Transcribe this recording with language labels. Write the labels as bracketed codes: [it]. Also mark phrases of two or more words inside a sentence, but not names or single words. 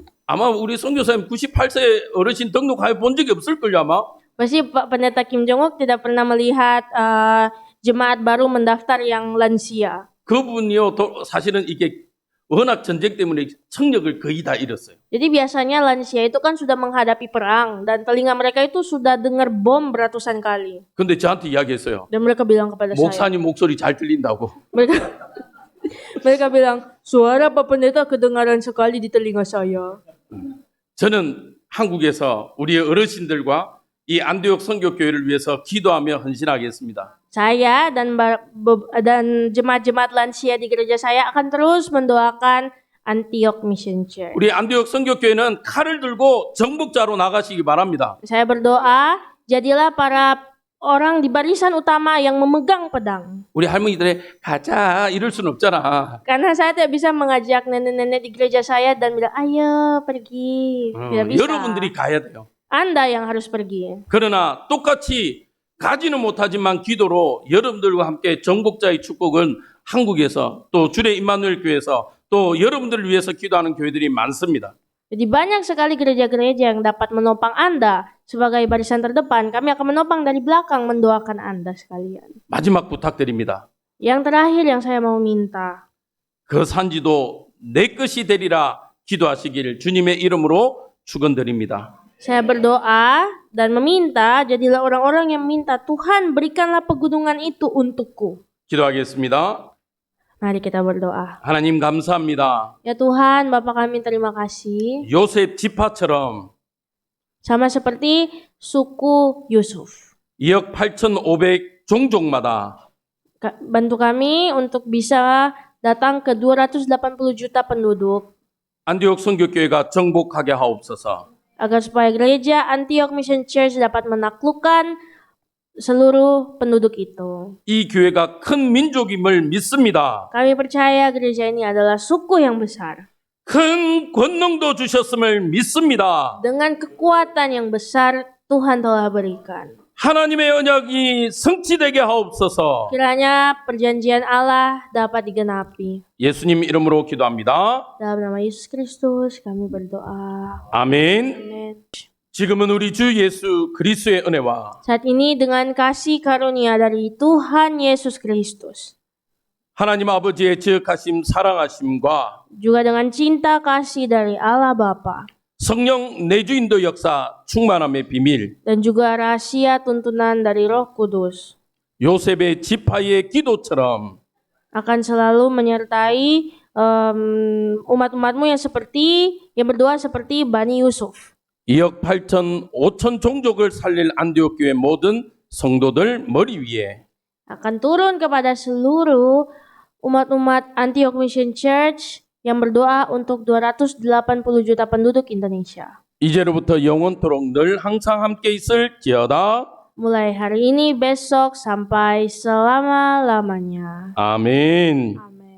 [ko] 아마 우리 선교사님 98세 어르신 등록하여 본 적이 없을걸요 아마. [id] Pasti Pak Pendeta Kim Jong-uk tidak pernah melihat jemaat baru mendaftar yang lansia. [ko] 그분이요 사실은 이게 워낙 전쟁 때문에 청력을 거의 다 잃었어요. [id] Jadi biasanya lansia itu kan sudah menghadapi perang dan telinga mereka itu sudah dengar bom beratusan kali. [ko] 근데 저한테 이야기했어요. [id] Dan mereka bilang kepada saya. [ko] 목사님 목소리 잘 들린다고. [id] Mereka bilang, suara Pak Pendeta kedengaran sekali di telinga saya. [ko] 저는 한국에서 우리의 어르신들과 이 안디옥 선교교회를 위해서 기도하며 헌신하겠습니다. [id] Saya dan jemaat-jemaat lansia di gereja saya akan terus mendoakan Antioch Mission Church. [ko] 우리 안디옥 선교교회는 칼을 들고 정복자로 나가시기 바랍니다. [id] Saya berdoa, jadilah para orang di barisan utama yang memegang pedang. [ko] 우리 할머니들의 가자 이럴 순 없잖아. [id] Karena saya tidak bisa mengajak nenek-nenek di gereja saya dan bilang, ayo pergi. Tidak bisa. [ko] 여러분들이 가야 돼요. [id] Anda yang harus pergi. [ko] 그러나 똑같이 가지는 못하지만 기도로 여러분들과 함께 정복자의 축복은 한국에서 또 주의 임마누엘 교회에서 또 여러분들을 위해서 기도하는 교회들이 많습니다. [id] Jadi banyak sekali gereja-gereja yang dapat menopang Anda sebagai barisan terdepan. Kami akan menopang dari belakang mendoakan Anda sekalian. [ko] 마지막 부탁드립니다. [id] Yang terakhir yang saya mau minta, [ko] 그 산지도 내 것이 되리라 기도하시기를 주님의 이름으로 축원드립니다. [id] saya berdoa dan meminta, jadilah orang-orang yang minta, Tuhan berikanlah pegunungan itu untukku. [ko] 기도하겠습니다. [id] Mari kita berdoa. [ko] 하나님 감사합니다. [id] Ya Tuhan, Bapa kami terima kasih. [ko] 요셉 지파처럼 [id] Sama seperti suku Yusuf. [ko] 2억 8,500 종족마다 [id] Bantu kami untuk bisa datang ke 280 juta penduduk. [ko] 안디옥 선교교회가 정복하게 하옵소서. [id] Agar supaya gereja Antioch Mission Church dapat menaklukkan seluruh penduduk itu. [ko] 이 교회가 큰 민족임을 믿습니다. [id] Kami percaya gereja ini adalah suku yang besar. [ko] 큰 권능도 주셨음을 믿습니다. [id] Dengan kekuatan yang besar Tuhan telah berikan. [ko] 하나님의 언약이 성취되게 하옵소서. [id] Kiranya perjanjian Allah dapat digenapi. [ko] 예수님 이름으로 기도합니다. [id] Dalam nama Yesus Kristus kami berdoa. [ko] 아멘. [id] Amin. [ko] 지금은 우리 주 예수 그리스도의 은혜와 [id] Saat ini dengan kasih karunia dari Tuhan Yesus Kristus, [ko] 하나님 아버지의 지극하심 사랑하심과 [id] juga dengan cinta kasih dari Allah Bapa, [ko] 성령 내주인도 역사 충만함의 비밀, [id] dan juga rahasia tuntunan dari Roh Kudus [ko] 요셉의 지파의 기도처럼 [id] akan selalu menyertai umat-umatmu yang berdoa seperti Bani Yusuf. [ko] 2억 8천 5천 종족을 살릴 안디옥 교회 모든 성도들 머리 위에 [id] Akan turun kepada seluruh umat-umat Antioch Mission Church yang berdoa untuk 280 juta penduduk Indonesia. [ko] 이제로부터 영원토록 늘 항상 함께 있을지어다. [id] Mulai hari ini, besok, sampai selama-lamanya. [ko] 아멘.